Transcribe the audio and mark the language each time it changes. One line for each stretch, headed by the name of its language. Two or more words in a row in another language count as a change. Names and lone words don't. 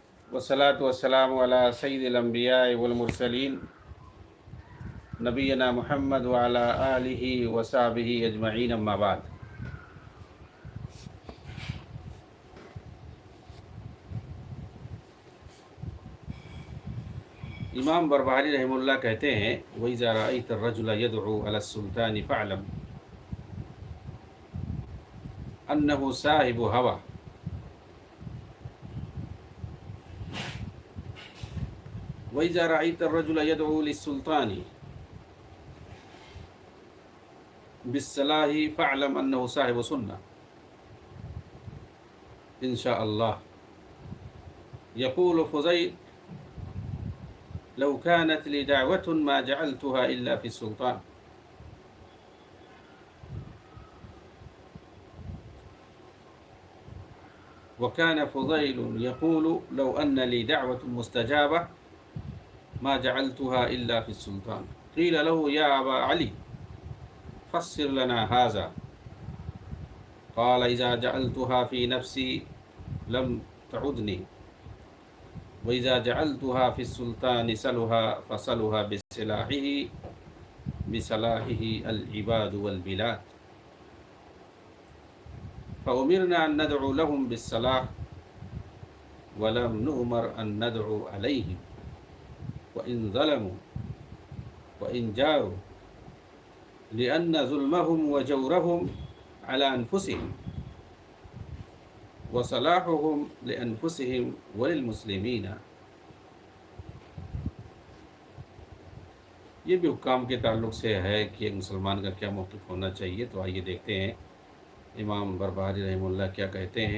Arabic: والصلاة والسلام على سيد الأنبياء والمرسلين نبينا محمد وعلى آله وصحبه أجمعين أما بعد.
Urdu: امام بربہاری رحمہ اللہ کہتے ہیں,
Arabic: وإذا رأيت الرجل يدعو على السلطان فاعلم أنه صاحب هوى. وإذا رأيت الرجل يدعو للسلطان بالصلاح فاعلم أنه صاحب سنة إن شاء الله. يقول فضيل لو كانت لي دعوة ما جعلتها إلا في السلطان. وكان فضيل يقول لو أن لي دعوة مستجابة ما جعلتها إلا في السلطان. قيل له يا أبا علي فسر لنا هذا. قال إذا جعلتها في نفسي لم تعدني وإذا جعلتها في السلطان صلح فصلح بصلاحه العباد والبلاد. فأمرنا أن ندعو لهم بالصلاح ولم نؤمر أن ندعو عليهم وإن ظلموا وإن جاروا لأن ظلمهم وجورهم على أنفسهم وصلاحهم لأنفسهم وللمسلمين.
Urdu: یہ بھی حکام کے تعلق سے ہے کہ ایک مسلمان کا کیا موقف ہونا چاہیے. تو آئیے دیکھتے ہیں امام بربہاری رحمہ اللہ کیا کہتے ہیں.